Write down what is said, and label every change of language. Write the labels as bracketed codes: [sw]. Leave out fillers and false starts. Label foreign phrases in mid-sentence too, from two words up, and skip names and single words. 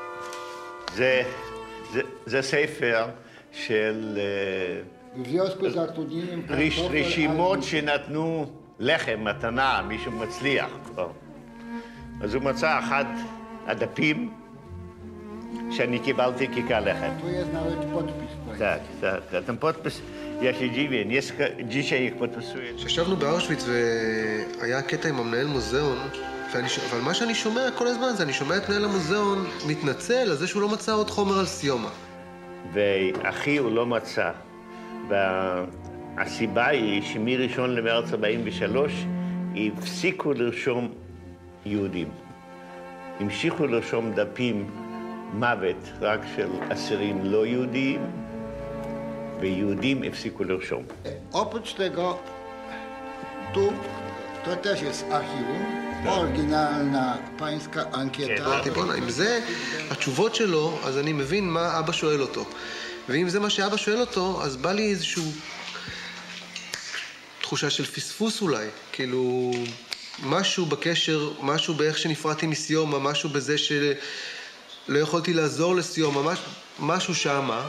[he] זה ספר של רשימות שנתנו לחם, מתנה, מישהו מצליח. אז הוא מצא אחד הדפים שאני קיבלתי כיכר לחם. [pl] Tak, ten podpis, ja się dziwię, dzisiaj ich podpisuję. [he] כשישבנו באושוויץ והיה קטע עם המנהל מוזיאון, אבל מה שאני שומע כל הזמן זה, אני שומע את מנהל המוזיאון מתנצל על זה שהוא לא מצא עוד חומר על סיומה. ואחי הוא לא מצא. והסיבה היא שמ-1 למרץ 43 הפסיקו לרשום יהודים. המשיכו לרשום דפים מוות רק של אסירים לא יהודיים, ויהודים הפסיקו לרשום. [pl] Oprócz tego, tu to też jest archiwum. Oryginalna pańska ankieta. [he] אמרתי, בוא'נה, אם זה התשובות שלו, אז אני מבין מה אבא שואל אותו. ואם זה מה שאבא שואל אותו, אז בא לי איזשהו תחושה של פספוס אולי. כאילו, משהו בקשר, משהו באיך שנפרדתי מסיומה, משהו בזה שלא יכולתי לעזור לסיומה, משהו שמה.